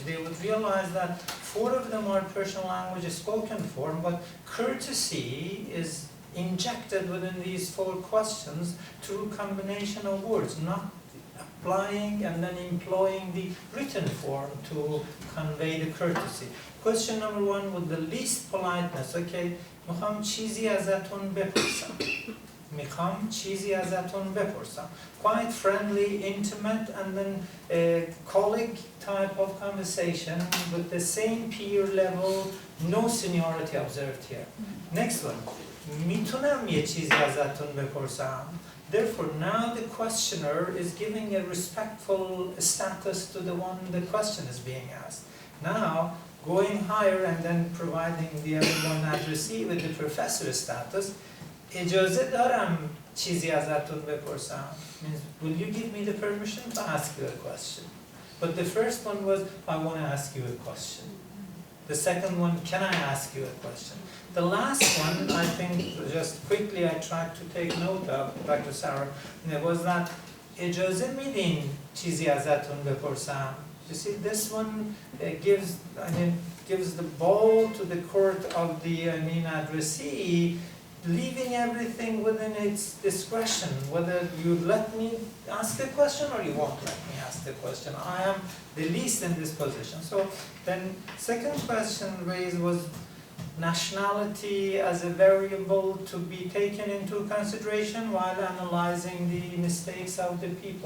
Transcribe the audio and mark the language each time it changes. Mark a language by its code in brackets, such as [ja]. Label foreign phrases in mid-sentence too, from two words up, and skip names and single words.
[en] They would realize that 4 of them are Persian language spoken form, but courtesy is injected within these 4 questions through combination of words, not applying and then employing the written form to convey the courtesy. Question number 1 with the least politeness, okay, [fa] میخوام چیزی ازتون بپرسم. [en] Quite friendly, intimate, and then a colleague type of conversation with the same peer level, no seniority observed here. Next one. [fa] میتونم یه چیزی ازتون بپرسم. [en] Therefore, now the questioner is giving a respectful status to the one the question is being asked. Now, going higher and then providing the other one addressee with the professor status, [fa] اجازه دارم چیزی ازتون بپرسم. [en] Means, will you give me the permission to ask you a question? But the first one was, I want to ask you a question. The second one, can I ask you a question? The last one, I think, just quickly I tried to take note of, Dr. Sarah, was that [fa] اجازه میدین چیزی ازتون بپرسم. [en] You see, this one gives the ball to the court of the addressee leaving everything within its discretion, whether you let me ask a question or you won't let me ask the question. I am the least in this position. So then second question raised was nationality as a variable to be taken into consideration while analyzing the mistakes of the people.